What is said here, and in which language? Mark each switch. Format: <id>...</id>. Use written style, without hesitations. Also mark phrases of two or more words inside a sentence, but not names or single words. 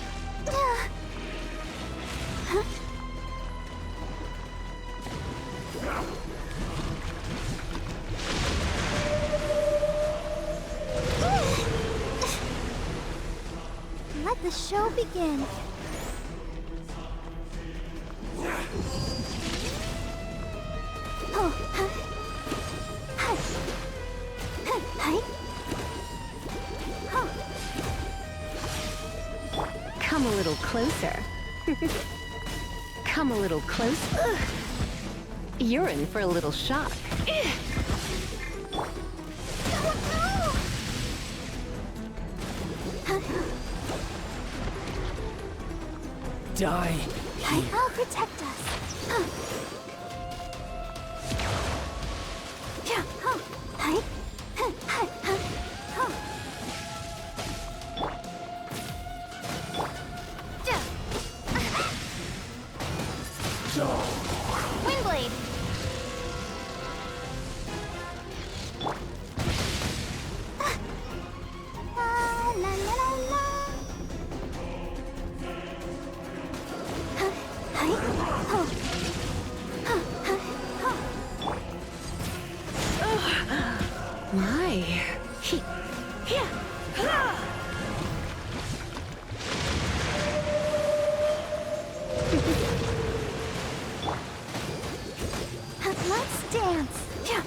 <en>Let the show begin. Oh, hi. Hi. Hi. Oh. Come a little closer. Come a little closer. You're in for a little shock. Die here. I'll protect us. Yeah. Oh. Hi. Hi. Hi. Oh. Windblade. La la la la la. Hi. Oh. My. Let's dance. Yeah.</en>